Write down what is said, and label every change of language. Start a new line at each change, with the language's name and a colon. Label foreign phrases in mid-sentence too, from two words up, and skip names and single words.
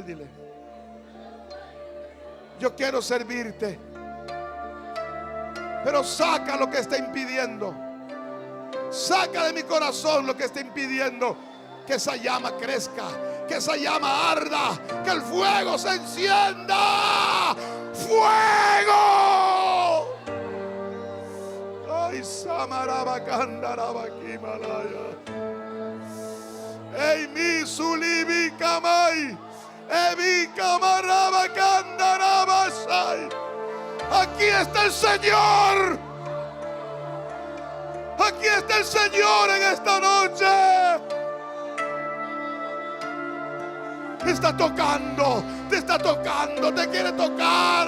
Spanish: Dile: yo quiero servirte, pero saca lo que está impidiendo. Saca de mi corazón lo que está impidiendo que esa llama crezca, que esa llama arda, que el fuego se encienda. ¡Fuego! Ay, Samaraba Candaraba Kimalaya. Ey, mi sulibi kamai. Evi Kamaraba Candaraba Sai. Aquí está el Señor. Aquí está el Señor en esta noche. Te está tocando, te quiere tocar.